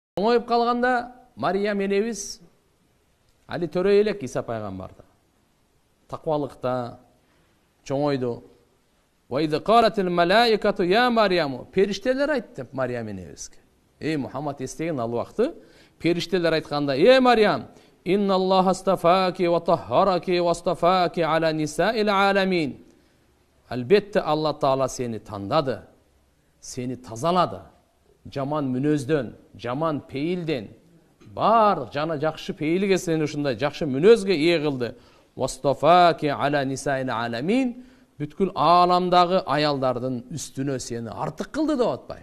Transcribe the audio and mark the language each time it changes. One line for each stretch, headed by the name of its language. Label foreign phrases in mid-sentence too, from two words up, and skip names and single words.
Kyrgyz: Чоңоюп калганда Мариям энебиз али төрөй элек Иса пайгамбарда. Таквалыкта чоңойду.
Arabic: وإذ قالت الملائكة يا مريم.
Kyrgyz: Периштелер айтты Мариям энебизге. Эй Мухаммад эстеген ал убакты периштелер айтканда: "Эй Мариям,
Arabic: إن الله اصطفاك وطهرك واصطفاك على نساء العالمين."
Kyrgyz: Албетте Алла Таала сени тандады, сени тазалады. Жаман мүнөздөн, жаман пейилден, бардык жана жакшы пейилге сени ушундай жакшы мүнөзгө ээ кылды.
Arabic: واصطفاك على نساء العالمين.
Kyrgyz: Бүткүл аламдагы аялдардын үстүнө сени артык кылды деп атпайбы.